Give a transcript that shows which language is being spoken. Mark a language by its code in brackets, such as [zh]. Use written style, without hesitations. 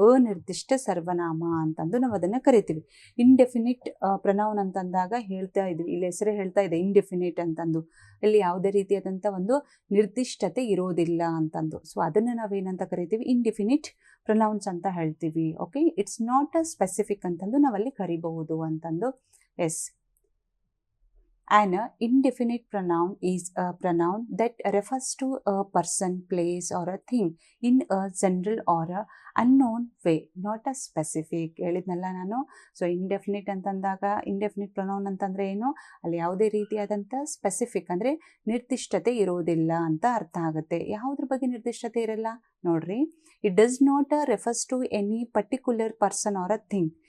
[kn] ಅನಿರ್ದಿಷ್ಟ ಸರ್ವನಾಮ ಅಂತಂದು ನಾವು ಅದನ್ನು ಕರಿತೀವಿ. ಇಂಡೆಫಿನಿಟ್ ಪ್ರನೌನ್ ಅಂತಂದಾಗ ಹೇಳ್ತಾ ಇದ್ವಿ, ಇಲ್ಲಿ ಹೆಸರೇ ಹೇಳ್ತಾ ಇದೆ ಇಂಡೆಫಿನಿಟ್ ಅಂತಂದು. ಇಲ್ಲಿ ಯಾವುದೇ ರೀತಿಯಾದಂಥ ಒಂದು ನಿರ್ದಿಷ್ಟತೆ ಇರೋದಿಲ್ಲ ಅಂತಂದು. ಸೊ ಅದನ್ನು ನಾವೇನಂತ ಕರಿತೀವಿ? ಇಂಡೆಫಿನಿಟ್ ಪ್ರನೌನ್ಸ್ ಅಂತ ಹೇಳ್ತೀವಿ. Okay, [en] it's not a specific [kn] ಅಂತಂದು ನಾವಲ್ಲಿ ಕರಿಬಹುದು ಅಂತಂದು. S. [en] An indefinite pronoun is a pronoun that refers to a person, place or a thing in a general or a unknown way, not a specific. [kn] ಹೇಳಿದ್ನಲ್ಲ ನಾನು. So indefinite ಅಂತಂದಾಗ indefinite pronoun ಅಂತಂದರೆ ಏನು? ಅಲ್ಲಿ ಯಾವುದೇ ರೀತಿಯಾದಂಥ ಸ್ಪೆಸಿಫಿಕ್ ಅಂದರೆ ನಿರ್ದಿಷ್ಟತೆ ಇರೋದಿಲ್ಲ ಅಂತ ಅರ್ಥ ಆಗುತ್ತೆ. ಯಾವುದ್ರ ಬಗ್ಗೆ ನಿರ್ದಿಷ್ಟತೆ ಇರಲ್ಲ? ನೋಡ್ರಿ, [en] It does not refers to any particular person or a thing.